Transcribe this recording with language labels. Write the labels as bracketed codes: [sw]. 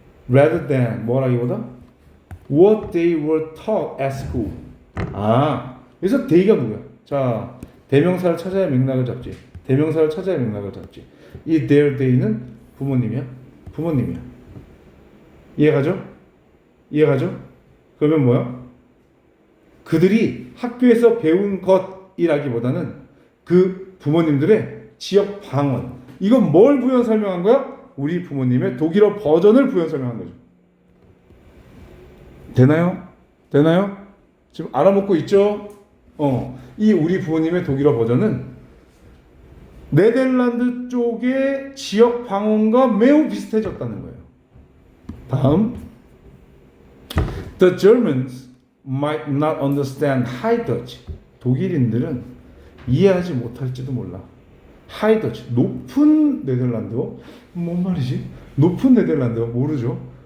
[en] Rather than [ko] 뭐라기보다 [en] what they were taught at school. [ko] 아, 그래서 they가 누구야? 자, 대명사를 찾아야 맥락을 잡지. 이 their, they는 부모님이야. 이해가죠? 그러면 뭐야? 그들이 학교에서 배운 것이라기보다는 그 부모님들의 지역 방언. 이건 뭘 부연 설명한 거야? 우리 부모님의 독일어 버전을 부연 설명한 거죠. 되나요? 지금 알아먹고 있죠? 이 우리 부모님의 독일어 버전은 네덜란드 쪽의 지역 방언과 매우 비슷해졌다는 거예요. 다음. [en] The Germans might not understand High Dutch. [ko] 독일인들은 이해하지 못할지도 몰라. High Dutch, 높은 네덜란드어? 뭔 말이지? 높은 네덜란드어 모르죠?